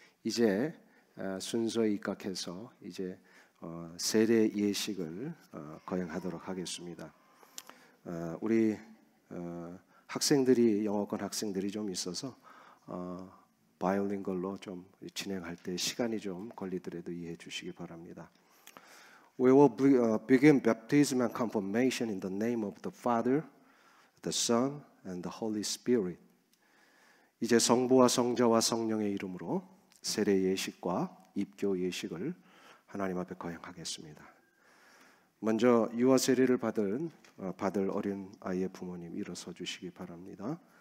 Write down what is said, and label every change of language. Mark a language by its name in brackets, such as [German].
[Korean] 이제 순서에 입각해서 이제 세례 예식을 거행하도록 하겠습니다. 우리 학생들이 영어권 학생들이 좀 있어서 바이올린걸로 좀 진행할 때 시간이 좀 걸리더라도 이해해 주시기 바랍니다. [English] We will begin baptism and confirmation in the name of the Father, the Son, and the Holy Spirit. [Korean] 이제 성부와 성자와 성령의 이름으로 세례 예식과 입교 예식을 하나님 앞에 거행하겠습니다. 먼저 유아 세례를 받을 어린 아이의 부모님 일어서 주시기 바랍니다.